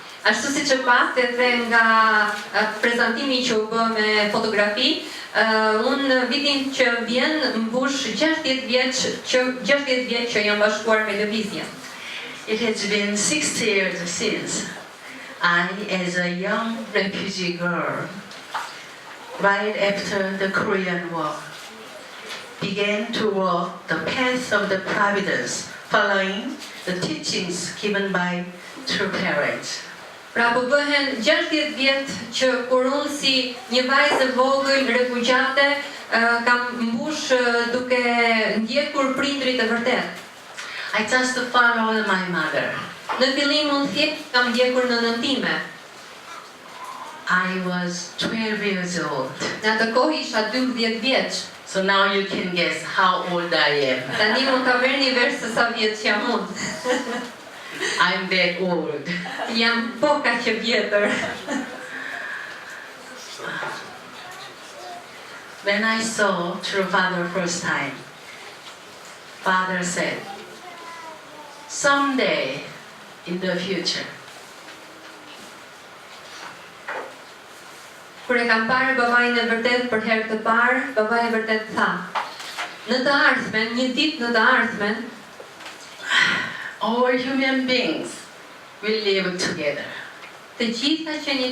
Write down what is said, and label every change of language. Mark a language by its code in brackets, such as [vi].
[sq] Ashtu si që pat edhe nga prezantimi që u bë me fotografi, unë vitin që vjen mbush 60 vjeç që jam bashkuar me lëvizjen. [en] It has been 60 years since I, as a young refugee girl, right after the Korean War, began to walk the path of the providence, following the teachings given by true parents. [sq] Pra po bëhen 60 vjet që kur unë si një vajzë vogël refugjate kam mbush duke ndjekur prindrit e vërtet. [en] I just followed my mother. [sq] Në fillim unë thjesht kam ndjekur nënën time. [en] I was 12 years old. [sq] Në atë kohë isha 12 vjeç. [en] So now you can guess how old I am. [sq] Tani mund ta merrni vesh se sa vjeç jam unë. [en] I'm that old. [sq] Jam po kaq e vjetër. [en] When I saw True Father first time, Father said, someday in the future, [sq] Kur e kam parë babain e vërtet për herë të parë, babai e vërtet tha: "Në të ardhmen, një ditë në të ardhmen, [en] all human beings will live together [sq] të gjitha qenjet